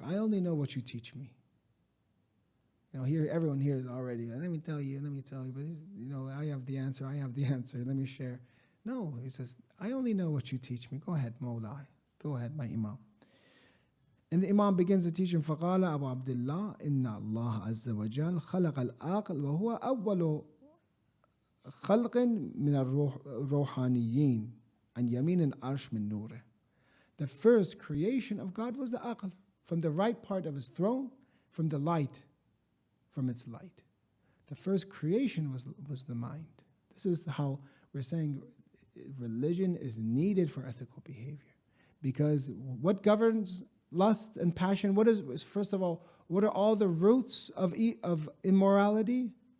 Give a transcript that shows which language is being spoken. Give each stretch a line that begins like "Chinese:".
English: I only know what you teach me. Here everyone here is already, let me tell you, but I have the answer, let me share. No, he says, I only know what you teach me. Go ahead, Mawlai. Go ahead, my Imam. And the Imam begins to teach him,
Arabic: فقال أبو عبد الله إن الله عز وجل خلق العقل وهو أول خلق من الروحانيين عن يمين العرش من نوره.
English: The first creation of God was the aql, from the right part of his throne, from the light, from its light. The first creation was the mind. This is how we're saying religion is needed for ethical behavior. Because what governs lust and passion, first of all, what are all the roots of immorality?